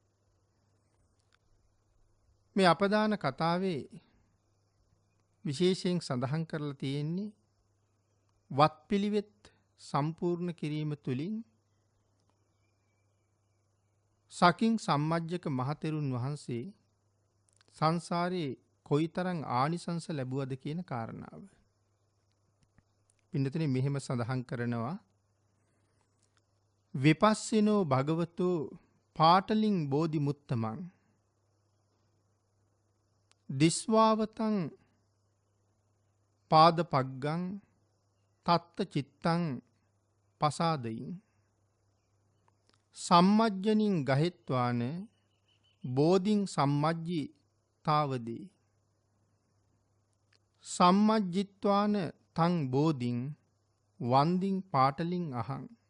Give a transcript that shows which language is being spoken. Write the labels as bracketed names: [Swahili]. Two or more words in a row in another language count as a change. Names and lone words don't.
[Sinhala] මේ අපදාන කතාවේ විශේෂයෙන් සඳහන් කරලා තියෙන්නේ වත්පිළිවෙත් සම්පූර්ණ කිරීම තුළින් සකින් සම්මජ්ජක මහතෙරුන් වහන්සේ සංසාරයේ කොයිතරම් ආනිසංස ලැබුවද කියන කාරණාව. පින්නතුනි, මෙහෙම සඳහන් කරනවා [Pali] විපස්සිනෝ භගවතු පාටලින් බෝධි මුත්තමං දිස්වාවතං පාදපග්ගං තත්ත චිත්තං පසාදයින් සම්මජ්ජනින් ගහෙත්වාන බෝධින් සම්මජ්ජි තාවදී සම්මජ්ජිත්වාන තං බෝධින් වන්දින් පාටලින් අහං